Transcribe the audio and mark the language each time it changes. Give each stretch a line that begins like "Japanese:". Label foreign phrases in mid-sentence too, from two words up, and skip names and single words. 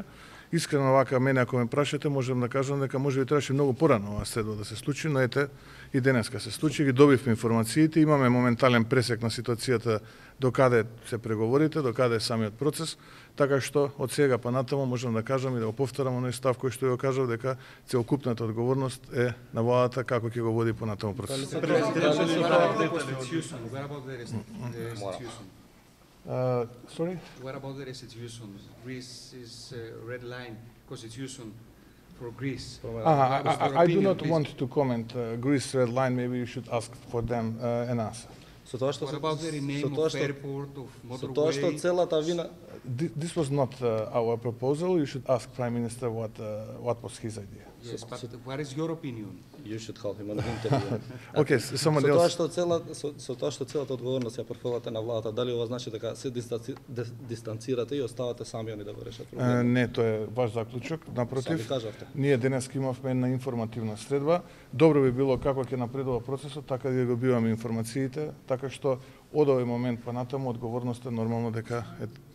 Macedonian: Искрено вака мене ако ме прашате, можам да кажам дека можеби требаше многу порано оваа средба да се случи, но ете и денеска се случи, ги добивме информациите, имаме моментален пресек на ситуацијата до каде се преговорите, до каде е самиот процес, така што од сега па натаму можам да кажам и да го повторам оној став кој што го кажав дека целокупната одговорност е на владата како ќе го води понатаму процес.
English: Sorry? What about the restitution? Greece is a red line constitution for Greece. I do not want to comment Greece red line. Maybe you should ask for them an answer. What about the rename of airport, of motorway?
Macedonian: Со тоа што целата вина.
English: This was not our proposal. You should ask Prime Minister what was his idea. Yes, but what is your opinion? You should help him on the interview. Okay, someone else.
Macedonian: Со тоа што целата одговорност ја префрлате на владата, дали ова значи дека се дистанцирате и оставате сами они да го решат проблемот? Не, тоа е ваш заклучок. Напротив, ние денес имавме една информативна средба. Добро би било како ќе напредува процесот, така да го добиваме информациите, така што од овој момент па натаму одговорноста нормално дека е.